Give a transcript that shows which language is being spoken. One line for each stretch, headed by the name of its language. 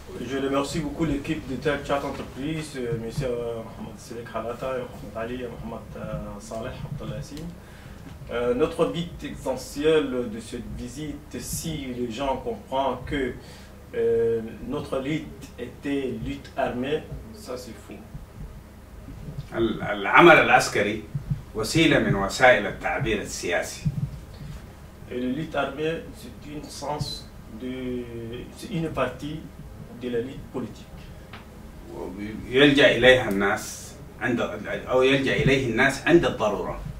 French: Je remercie beaucoup l'équipe de Tchad Entreprise, M. Mohamed Selek Halata, Mohamed Ali et Mohamed Saleh Abdellassine. Notre but essentiel de cette visite, si les gens comprennent que notre lutte était lutte armée, ça c'est faux.
Arabic: العمل العسكري وسيلة من وسائل التعبير السياسي.
French: Et le lutte armée, c'est une partie de la lutte politique.
Arabic: يلجأ إليها الناس يلجأ إليه الناس عند الضرورة.